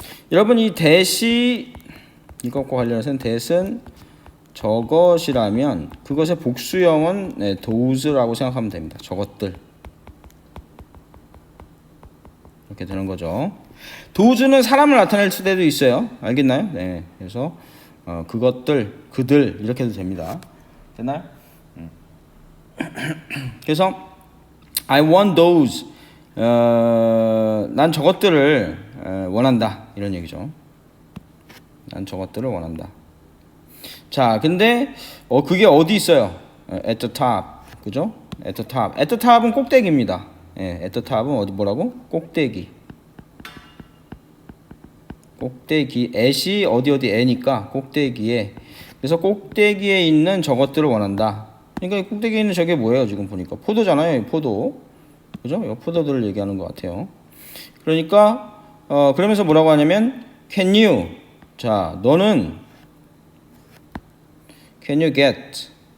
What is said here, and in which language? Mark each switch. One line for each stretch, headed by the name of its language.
Korean: 여러분 이 that이 이것과 관련해서는 that은 저것이라면 그것의 복수형은 those라고 생각하면 됩니다. 저것들. 이렇게 되는 거죠. those는 사람을 나타낼 수도 있어요. 알겠나요? 네. 그래서 그것들, 그들 이렇게 해도 됩니다. 됐나요?
English: 그래서 I want those.
Korean: 난 저것들을 원한다. 이런 얘기죠. 난 저것들을 원한다. 자, 근데 그게 어디 있어요?
English: At the top. 그죠? At the top. At the top
Korean: 은 꼭대기입니다.
English: at the top
Korean: 은 어디 뭐라고? 꼭대기. 꼭대기. at이 어디 애니까 꼭대기에. 그래서 꼭대기에 있는 저것들을 원한다. 그러니까 꼭대기에 있는 저게 뭐예요? 지금 보니까 포도잖아요. 포도. 그죠? 이 포도들을 얘기하는 것 같아요. 그러니까 그러면서 뭐라고 하냐면
English: can you.
Korean: 자, 너는
English: can you get.